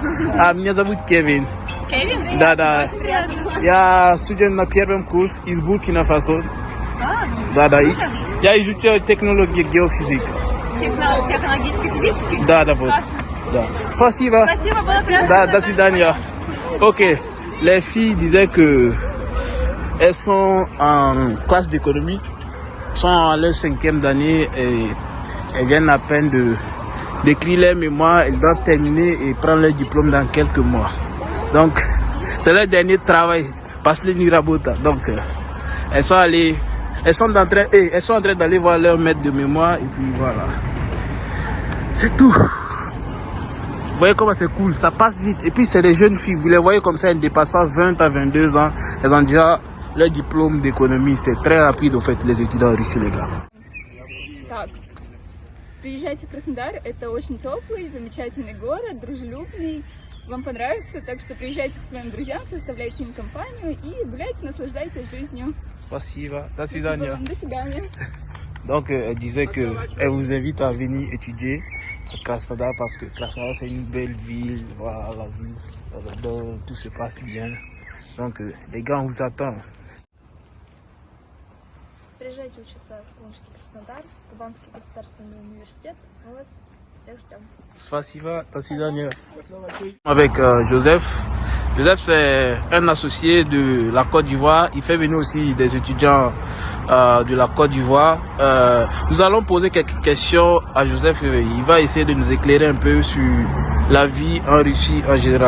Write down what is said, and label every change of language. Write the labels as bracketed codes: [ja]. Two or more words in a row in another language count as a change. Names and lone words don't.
[ru] Меня зовут Кевин. Кевин? Да. Очень приятно. Я студент на первом курсе из Буркина Фасо. Да. Я изучаю технологии геофизики. Технологически-физически? Да, вот. Да. Спасибо. Спасибо, было приятно. Да, до свидания. [fr] Ok, les filles disaient que elles sont en classe d'économie, sont à leur 5e année et elles viennent à peine d'écrire leur mémoire. Elles doivent terminer et prendre leur diplôme dans quelques mois. Donc, c'est leur dernier travail, parce que les rabota. Donc, elles sont en train d'aller voir leur maître de mémoire et puis voilà. C'est tout. Vous voyez comment c'est cool, ça passe vite. Et puis c'est des jeunes filles, vous les voyez comme ça, elles ne dépassent pas 20 à 22 ans. Elles ont déjà leur diplôme d'économie. C'est très rapide au fait, les étudiants russes, les gars. [ru] Так, приезжайте в Краснодар, это очень теплый, замечательный город, дружелюбный, вам понравится, так что приезжайте к своим друзьям, составляйте им компанию и гуляйте, наслаждайтесь жизнью. Спасибо, до свидания. До свидания. [fr] Donc elle disait qu'elle vous invite à venir étudier à Krasnodar parce que Krasnodar c'est une belle ville, voilà la ville, là-dedans, tout se passe bien. Donc les gars, on vous attend. [ru] Приезжайте учиться в солнечный Краснодар, Кубанский государственный университет, мы вас всех ждем. Спасибо, до свидания. [fr] Avec Joseph. Joseph, c'est un associé de la Côte d'Ivoire. Il fait venir aussi des étudiants de la Côte d'Ivoire. Nous allons poser quelques questions à Joseph. Il va essayer de nous éclairer un peu sur la vie en Russie en général.